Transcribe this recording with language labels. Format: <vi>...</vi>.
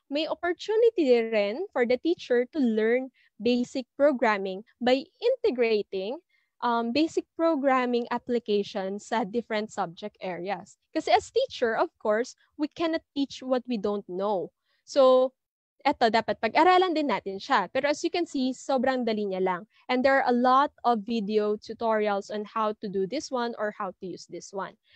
<en>May opportunity rin for the teacher to learn basic programming by integrating basic programming applications sa different subject areas. Kasi as teacher, of course, we cannot teach what we don't know.</en> <tl>So, eto, dapat pag-aralan din natin siya.</tl> <en>Pero as you can see,</en> <tl>sobrang dali niya lang.</tl> <en>And there are a lot of video tutorials on how to do this one or how to use this one.</en>